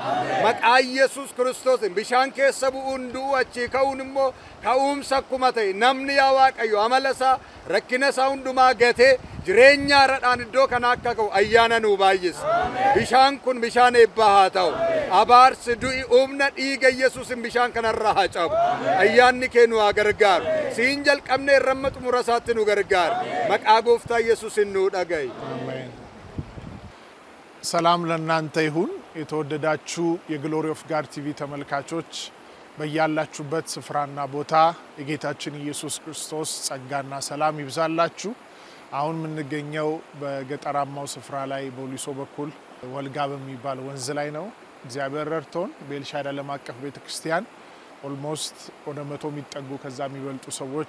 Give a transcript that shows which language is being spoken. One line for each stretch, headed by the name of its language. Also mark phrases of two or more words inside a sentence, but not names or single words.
Oromo: Maqaa Yesus Kiristoosin bishaan keessa bu'uun du'u achii ka'uun immoo ka'umsa akkuma ta'e namni yaa Waaqayyo amala isaa rakkina isaa hundumaa gatee jireenya haaraadhaan iddoo kana akka ka'u ayyaana nuu baay'isi. Bishaan kun bishaan eebbaa haa ta'u. Abaarsi du'i humna dhiiga Yesuusin bishaan kanarraa haa cabu. Ayyaanni kee nu haa gargaaru. Siin jalqabne irramma xumura isaatti nu gargaaru. Maqaa gooftaa Yesuusin nuu dhaga'i.
Amharic: ሰላም ለእናንተ ይሁን የተወደዳችሁ የግሎሪ ኦፍ ጋድ ቲቪ ተመልካቾች በያላችሁበት ስፍራና ቦታ የጌታችን ኢየሱስ ክርስቶስ ጸጋና ሰላም ይብዛላችሁ። አሁን የምንገኘው በገጠራማው ስፍራ ላይ በወሊሶ በኩል ወልጋ በሚባል ወንዝ ላይ ነው። እግዚአብሔር ረድቶን በኤልሻዳይ ዓለም አቀፍ ቤተክርስቲያን ኦልሞስት ወደ 100 የሚጠጉ ከዛ የሚበልጡ ሰዎች